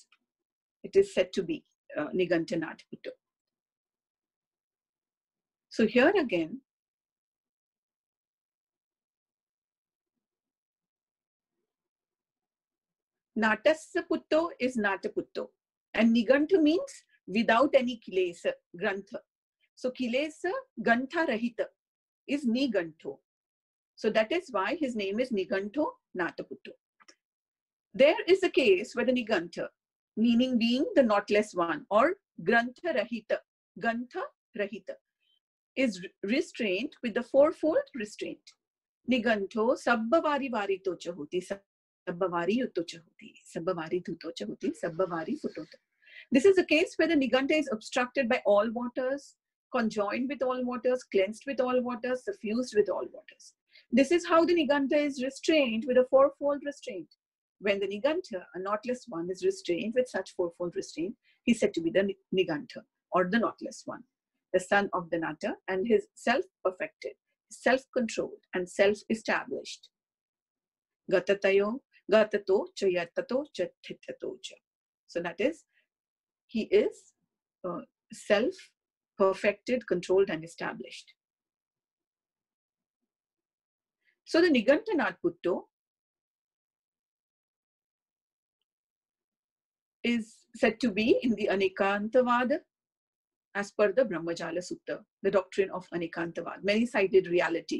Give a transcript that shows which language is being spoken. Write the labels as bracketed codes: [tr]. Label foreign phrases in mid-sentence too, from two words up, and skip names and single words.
[en] It is said to be Nigantanath Putto. So here again, Natasya Putto is Nataputto. And Nigantu means without any [pi] kilesa, grantha. [en] So [pi] kilesa, gantha rahita [en] is Niganto. So that is why his name is Niganto Nataputto. There is a case where the Nigantha, meaning being the knotless one, or [pi] grantha rahita, gantha rahita, [en] is restraint with the 4-fold restraint. [pi] Niganto sabbavari vari tocha hoti, sabbavari uttocha hoti, sabbavari dhutocha hoti, sabbavari futota. [en] This is a case where the Niganta is obstructed by all waters, conjoined with all waters, cleansed with all waters, suffused with all waters. This is how the Niganta is restrained with a 4-fold restraint. When the Niganta, a knotless one, is restrained with such 4-fold restraint, he is said to be the Niganta, or the knotless one, the son of the Nata, and his self-perfected, self-controlled, and self-established. [pi] Gatatayo, gatato, chayatato, chathitato cha. [en] So that is, he is self-perfected, controlled, and established. So the Nigantanath Putto is said to be in the Anekantavada as per the Brahmajala Sutta, the doctrine of Anekantavada, many-sided reality.